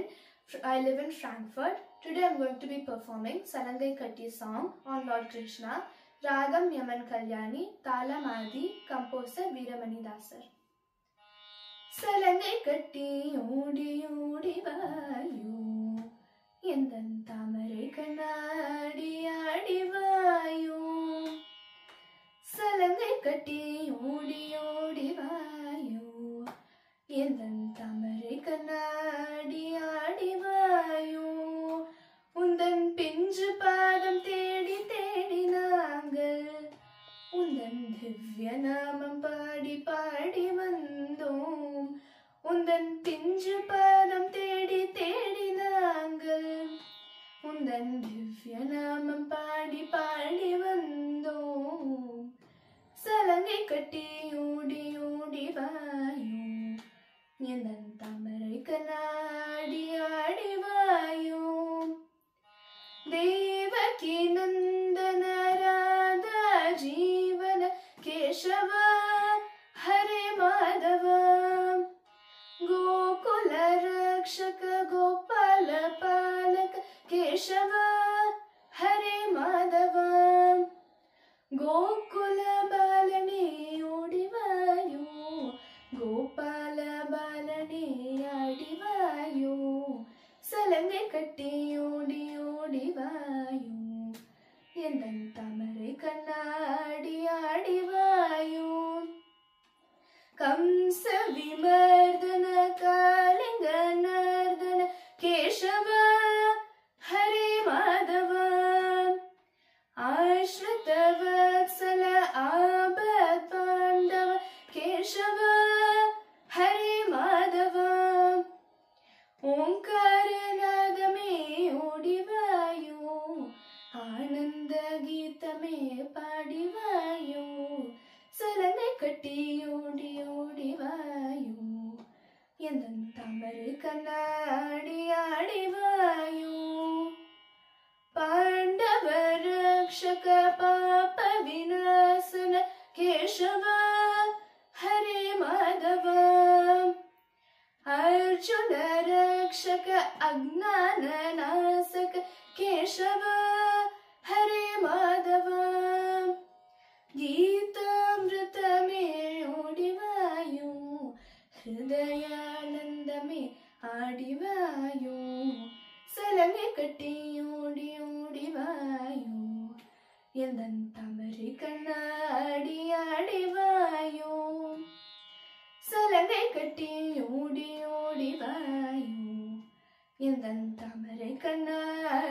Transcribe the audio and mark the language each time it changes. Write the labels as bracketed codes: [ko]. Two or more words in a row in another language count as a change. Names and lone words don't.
[en] I live in Frankfurt. Today I am going to be performing Salangai Katti song on Lord Krishna, Ragam Yaman Kalyani, Tala Madi, composer Veeramani Dasar. [ta] சலங்கை கட்டி ஓடி ஓடி வாயு, எந்தன் தாமரை கண்ணாடி ஆடி வாயு. சலங்கை கட்டி ஓடி ஓடி வாயு, எந்தன் தாமரை கண்ணாடி ஆடி வாயு. உந்தன் பிஞ்சு பாதம் தேடி தேடி நாங்கள், உந்தன் திவ்ய நாமம் பாடி பாடி வந்தோம். உந்தன் பிஞ்சு பாதம் தேடி தேடி நாங்கள், உந்தன் திவ்ய நாமம் பாடி பாடி வந்தோம். சலங்கை கட்டி ஓடி ஓடி வாயு, எந்தன் தாமரை கண்ணாடி ஆடி வாயு. [sa] देवकी नन्दन राधा जीवन केशव हरे माधव, गोकुल रक्षक गोपाल पालक केशव हरे माधव. [ta] கோகுல பாலனே ஓடி வாயு, கோபால பாலனே ஆடி வாயு. சலங்கை கட்டி ஓடி ஓடி வாயு, எந்தன் தாமரை கண்ணாடி ஆடி வாயு. [sa] कंस विमर्दन कालिङ्ग नर्दन केशव हरे माधव, आश्रित वत्सल अबद पाण्डव केशव हरे माधव. [ta] ஓம்கார நாதமே ஓடி வாயு, ஆனந்த கீதமே பாடி வாயு. சலங்கை கட்டி ஓடி ஓடி வாயு, எந்தன் தாமரை கண்ணாடி ஆடி வாயு. [sa] पाण्डव रक्षक पाप विनाशन केशव हरे माधव, अर्जुन रक्षक अज्ञान नाशक केशव हरे माधव. [ta] கீதாம்ருதமே ஓடி வாயு, ஹ்ருதயானந்தமே ஆடி வாயு. சலங்கை கட்டி ஓடி ஓடி வாயு, எந்தன் தாமரை கண்ணாடி ஆடி வாயு. சலங்கை கட்டி ஓடி ஓடி வாயு, எந்தன் தாமரை கண்ணாடி